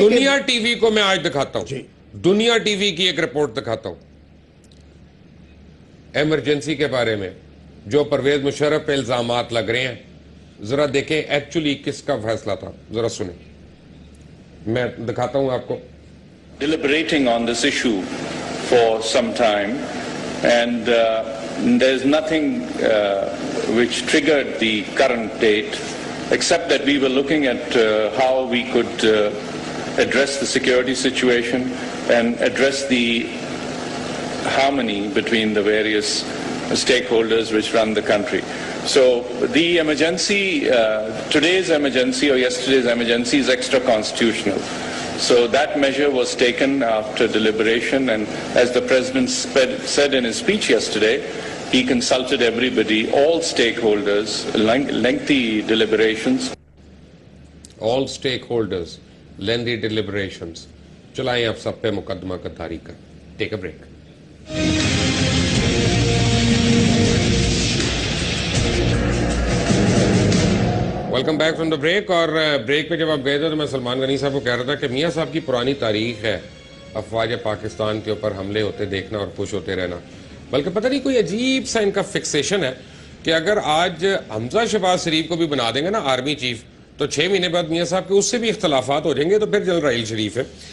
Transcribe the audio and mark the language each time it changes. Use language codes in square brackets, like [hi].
[hi] दुनिया टीवी को मैं आज दिखाता हूं, दुनिया टीवी की एक रिपोर्ट दिखाता हूं इमरजेंसी के बारे में, जो परवेज मुशर्रफ पे इल्जामात लग रहे हैं। जरा देखें एक्चुअली किसका फैसला था, जरा सुने, मैं दिखाता हूं आपको। [en] Deliberating on this issue for some time, and there's nothing which triggered the current date, except that we were looking at how we could address the security situation and address the harmony between the various stakeholders which run the country. So the emergency, today's emergency or yesterday's emergency is extra constitutional. So that measure was taken after deliberation, and as the President said in his speech yesterday, he consulted everybody, all stakeholders, lengthy deliberations. All stakeholders, lengthy deliberations. [hi] चलाएं आप सब पे मुकदमा कतारी कर। [en] Take a break. Welcome back from the break. [hi] और break पे जब आप गए थे तो मैं सलमान गनी साहब को कह रहा था कि मियाँ साहब की पुरानी तारीख है अफवाज पाकिस्तान के ऊपर हमले होते देखना और खुश होते रहना, बल्कि पता नहीं कोई अजीब सा इनका फिक्सेशन है कि अगर आज हमजा शहबाज शरीफ को भी बना देंगे ना आर्मी चीफ तो 6 महीने बाद मियाँ साहब के उससे भी इख्तलाफात हो जाएंगे, तो फिर जनरल राहील शरीफ है।